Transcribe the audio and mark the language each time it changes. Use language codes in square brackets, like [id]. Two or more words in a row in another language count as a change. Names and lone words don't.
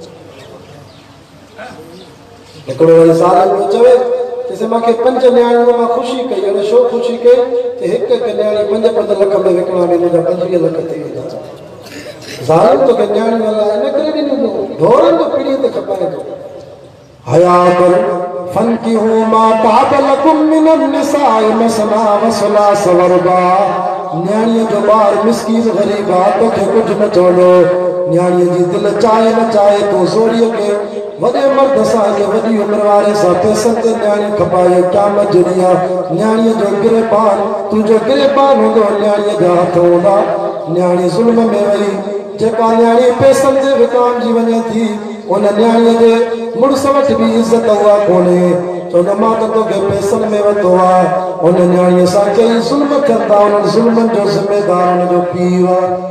[sd] हिकिड़ो वरी साल में चवे जैसे मूंखे 5 न्याणियूं मां ख़ुशी कई हाणे छो ख़ुशी कई त हिकु न्याणी 5 लख में विकिणा में मुंहिंजा 25 लख थी वेंदा ज़ालिम तोखे न्याणियूं अलाए इन करे ॾिनो ढोरनि जो पीढ़ीअ ते खपाए थो [ar] حياتن فانكحوا ما طاب لكم من النساء مثنى وثلاث ورباع [sd] न्याणीअ जो ॿार मिस्कीन ग़रीब आहे तोखे कुझु न चवंदो न्याणीअ जी दिलि चाहे न चाहे तूं ज़ोरीअ खे वॾे मर्द सां के वॾी उमिरि वारे सां पैसनि ते न्याणी खपाए क़यामत जो ॾींहुं आहे न्याणीअ जो गिरेबान तुंहिंजो गिरेबान हूंदो न्याणीअ जा हथ हूंदा न्याणी ज़ुल्म में वई जेका न्याणी पैसनि ते विकामजी वञे थी उन न्याणीअ जे मुड़ुस वटि बि इज़त उहा कोन्हे चवंदो मां त तोखे पैसनि में वरितो आहे उन न्याणीअ सां कई ज़ुल्म थियनि था उन्हनि ज़ुल्मनि जो ज़िमेदार उन जो पीउ आहे